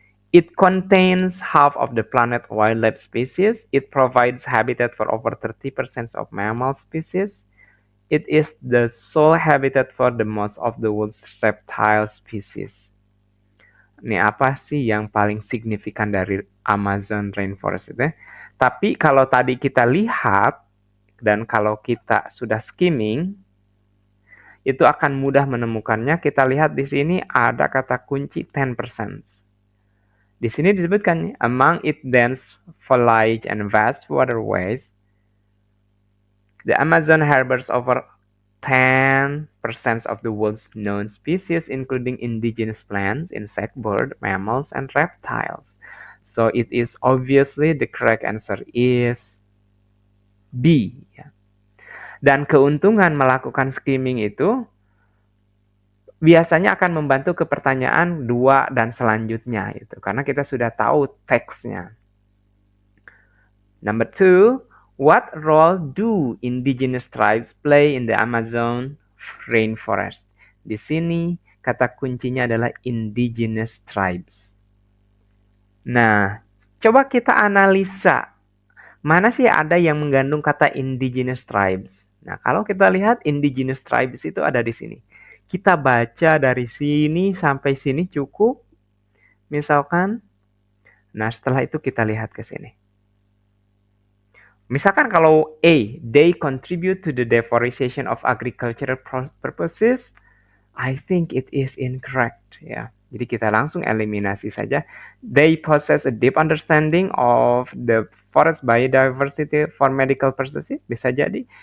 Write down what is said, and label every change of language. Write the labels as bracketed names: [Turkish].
[English] It contains half of the planet wildlife species. It provides habitat for over 30% of mammal species. It is the sole habitat for the most of the world's reptile species. [Indonesian] Ini apa sih yang paling signifikan dari Amazon rainforest itu? Tapi kalau tadi kita lihat dan kalau kita sudah skimming, itu akan mudah menemukannya. Kita lihat di sini ada kata kunci 10%. Di sini disebutkan, [English] among its dense foliage and vast waterways, the Amazon harbors over 10% of the world's known species, including indigenous plants, insect, bird, mammals, and reptiles. So it is obviously the correct answer is B. [Indonesian] Dan keuntungan melakukan skimming itu biasanya akan membantu ke pertanyaan 2 dan selanjutnya itu, karena kita sudah tahu teksnya. [English] Number 2, what role do indigenous tribes play in the Amazon rainforest? [Indonesian] Di sini kata kuncinya adalah indigenous tribes. Nah, coba kita analisa. Mana sih ada yang mengandung kata indigenous tribes? Nah, kalau kita lihat indigenous tribes itu ada di sini. Kita baca dari sini sampai sini cukup. Misalkan, nah setelah itu kita lihat ke sini. Misalkan kalau A, [English] they contribute to the deforestation of agricultural purposes, I think it is incorrect ya. [Indonesian] Jadi kita langsung eliminasi saja. [English] They possess a deep understanding of the forest biodiversity for medical purposes, [Indonesian] bisa jadi.